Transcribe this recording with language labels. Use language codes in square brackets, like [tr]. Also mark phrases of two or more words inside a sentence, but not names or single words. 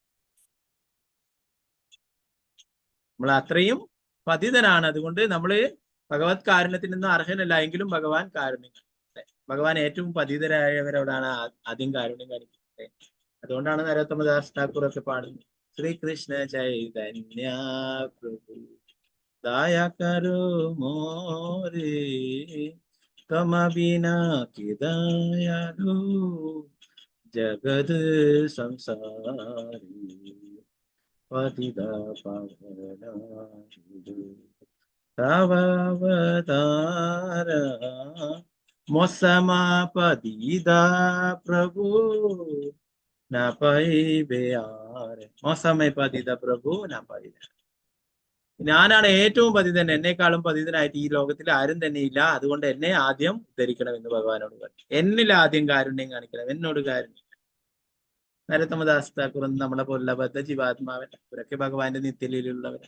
[ml] നമ്മൾ അത്രയും പതിതനാണ്, അതുകൊണ്ട് നമ്മള് ഭഗവത് കാരുണ്യത്തിനൊന്നും അർഹനല്ല, എങ്കിലും ഭഗവാൻ കാരുണ്യം. ഭഗവാൻ ഏറ്റവും പതിതരായവരോടാണ് ആദ്യം കാരുണ്യം കാണിക്കുന്നത്. അതുകൊണ്ടാണ് നരോത്തമദാസ് ഠാക്കൂർ ഒക്കെ പാടുന്നത്, [bn] শ্রীকৃষ্ণ চৈতন্য প্রভু দয়া করো মোরে তোমা বিনা কে দয়ালু জগৎ সংসারে পতিত পাবন তব অবতার মোসম পতিত প্রভু না পাইবে আর মোসম পতিত প্রভু না পাইবে. [ml] ഞാനാണ് ഏറ്റവും പതിതൻ, എന്നെക്കാളും പതിതനായിട്ട് ഈ ലോകത്തിൽ ആരും തന്നെ ഇല്ല, അതുകൊണ്ട് എന്നെ ആദ്യം ഉദ്ധരിക്കണം എന്ന് ഭഗവാനോട് പറഞ്ഞു. എന്നിൽ ആദ്യം കാരുണ്യം കാണിക്കണം, എന്നോട് കാരുണ്യം. നരോത്തമദാസ് ഠാക്കൂർ നമ്മളെ പോലുള്ള ബദ്ധ ജീവാത്മാവൻ, ഇവരൊക്കെ ഭഗവാന്റെ നിത്യലയിലുള്ളവർ.